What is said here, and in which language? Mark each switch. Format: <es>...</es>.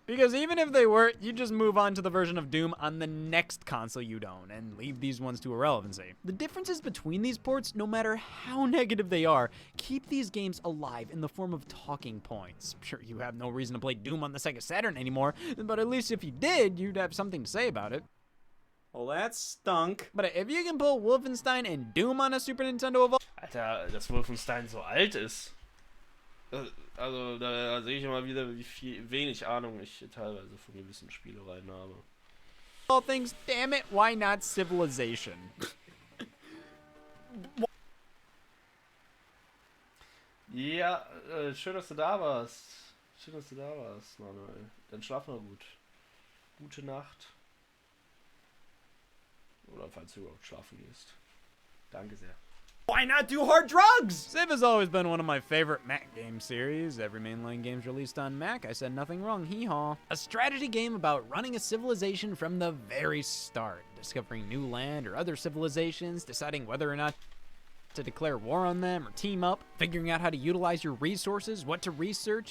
<en>Because even if they were, you just move on to the version of Doom on the next console you'd own and leave these ones to irrelevancy. The differences between these ports, no matter how negative they are, keep these games alive in the form of talking points. Sure, you have no reason to play Doom on the Sega Saturn anymore, but at least if you did, you'd have something to say about it. Well, that stunk. But if you can pull Wolfenstein and Doom on a Super Nintendo of</en> <de>Alter, dass Wolfenstein so alt ist. Also, da sehe ich immer wieder, wie wenig Ahnung ich teilweise von gewissen Spielereien habe.</de> <en>all things, damn it, why not Civilization?</en> <de>Ja, schön, dass du da warst. Schön, dass du da warst, Manuel. Dann schlaf mal gut. Gute Nacht. Oder falls du überhaupt schlafen gehst. Danke sehr.</de> <en>Why not do hard drugs? Civ has always been one of my favorite Mac game series. Every mainline game's released on Mac. I said nothing wrong, hee-haw. A strategy game about running a civilization from the very start. Discovering new land or other civilizations, deciding whether or not to declare war on them or team up, figuring out how to utilize your resources, what to research.</en>